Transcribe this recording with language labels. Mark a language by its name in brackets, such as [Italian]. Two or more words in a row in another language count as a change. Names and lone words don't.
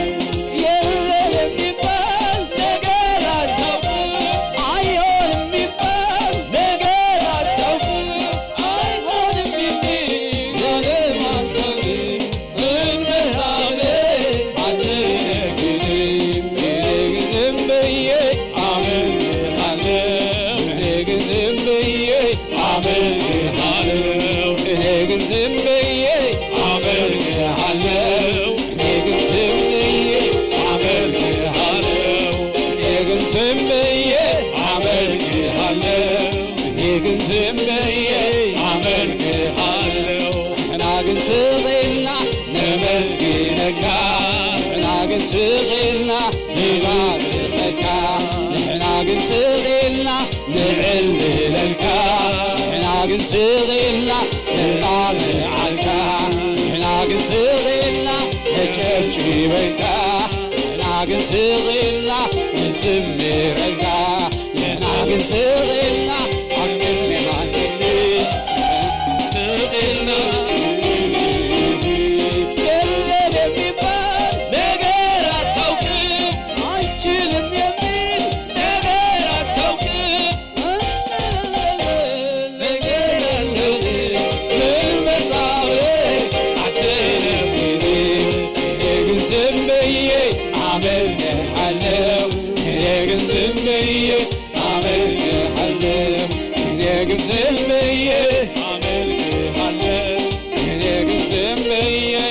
[Amharic] የለም የሚባል ነገር አታውቅም አይሆንም የሚባል ነገር አታውቅም አይሆንም የሚል ነገር አታውቅም እንበዛለን አትነግርም ዝም ብዬ አመልክሃለሁ ዝም ብዬ አመልክሃለሁ እኔ ግን ዝም ብዬ አመልክሃለሁ እኔ ግን ዝም ብዬ አመልክሃለሁ እኔ ግን ዝም ብዬ አመልክሃለሁ እኔ ግን ዝም ብዬ አመልክሃለሁ [Tigrinya] እና ግን ስቅና ነመስግነካ እና ግን ስቅና ንባርኸካ ንሕና ግን ስቅልና ንዕልለልካ ንሕና ግን ስቅልና ንጣልዓልካ ንሕና ግን ስቅልና ነጨብጭበልካ ንሕና ግን ስቅልና ንዝምረልካ ንሕና ግን ስቅልና ኣቅድሜኻ [Amharic] ስቅልና የለም የሚባል ነገር አታውቅም አይችልም የሚል ነገር አታውቅም ነገር አለህ ምን መጣብህ አትነግርም እኔ ግን ዝም ብዬ አመልክሃለሁ እኔ ግን ዝም ብዬ አመልክሃለሁ እኔ ግን ዝም ብዬ አመልክሃለሁ እኔ ግን ዝም ብዬ